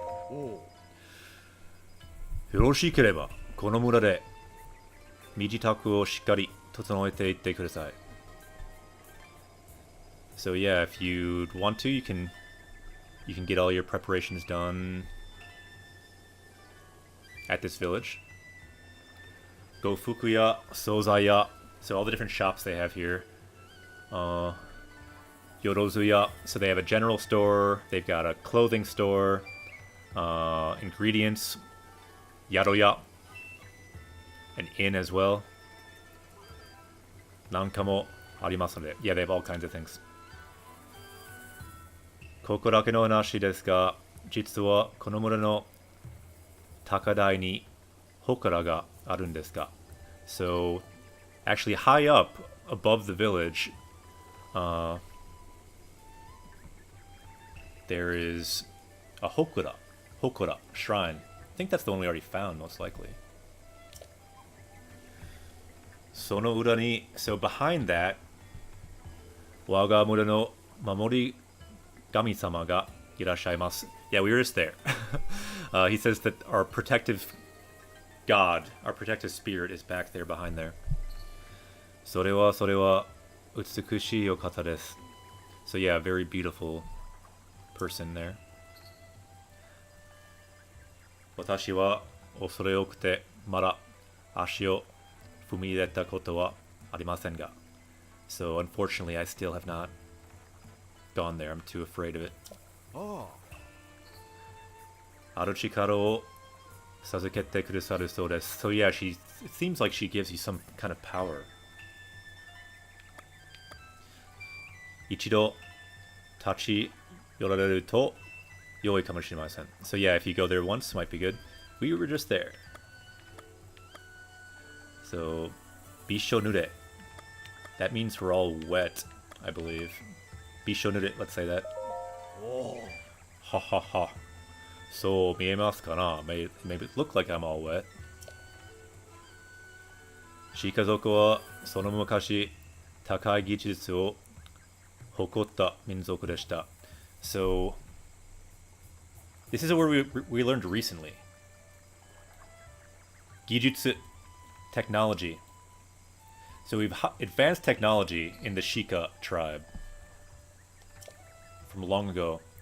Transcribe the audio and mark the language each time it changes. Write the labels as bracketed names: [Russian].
[Japanese] よろしければこの村で身支度をしっかり整えていってください。 [English] So yeah, if you want to, you can get all your preparations done at this village. Go Fukuya, Sozaya, so all the different shops they have here. Yorozuya, so they have a general store, they've got a clothing store, ingredients, Yaroya, an inn as well. [Japanese] Nankamo arimasu node. [English] Yeah, they have all kinds of things. [Japanese] ここだけの話ですが、実はこの村の高台に祠があるんですが。 [English] So, actually high up above the village, there is a hokura, shrine. I think that's the one we already found, most likely. [Japanese] その裏に、 [English] so behind that, [Japanese] 我が村の守り神様がいらっしゃいます。 [English] Yeah, we were just there. He says that our protective God, our protective spirit is back there behind there. [Japanese] それは美しいお方です。 [English] So yeah, very beautiful person there. [Japanese] 私は恐れ多くてまだ足を踏み入れたことはありませんが。 [English] So unfortunately, I still have not gone there. I'm too afraid of it. [Japanese] ある力を授けてくださるそうです。 [English] So yeah, it seems like she gives you some kind of power. [Japanese] 一度立ち寄られると良いかもしれません。 [English] So yeah, if you go there once, might be good. We were just there. So, びしょ濡れ. That means we're all wet, I believe. びしょ濡れ, let's say that. [Japanese] ははは。そう見えますかな? [English] Maybe it look like I'm all wet. [Japanese] シカ族はその昔高い技術を誇った民族でした。 [English] So, this is a word we learned recently. 技術, technology. So we've advanced technology in the Shika tribe from long ago.